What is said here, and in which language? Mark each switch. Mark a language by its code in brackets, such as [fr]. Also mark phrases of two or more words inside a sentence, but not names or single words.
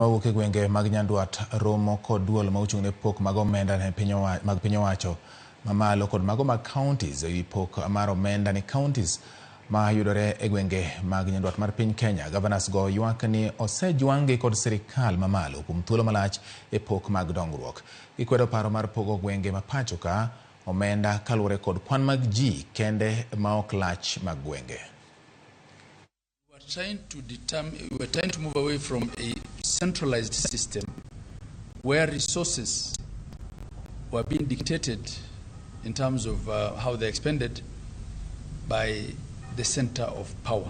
[luo] Mawuok e gwenge mag Nyanduat romo kod duol ma ochung' ne pok mag omenda ne mag piny owacho mamalo kod mago mag Kaontis ewi pok mar omenda ni Kaontis ma yudore e gwenge mag Nyanduat mar piny Kenya. Governors go ywak ni osejwang'gi kod sirikal mamalo kuom thuolo malach e pok mag dongruok. Gikwedo paro mar pogo gwenge ma pacho ka omenda kaluwore kod kwan mag ji kende ma ok lach mag gwenge. [en] We were trying to move away from a centralized system where resources were being dictated in terms of how they're expended by the center of power.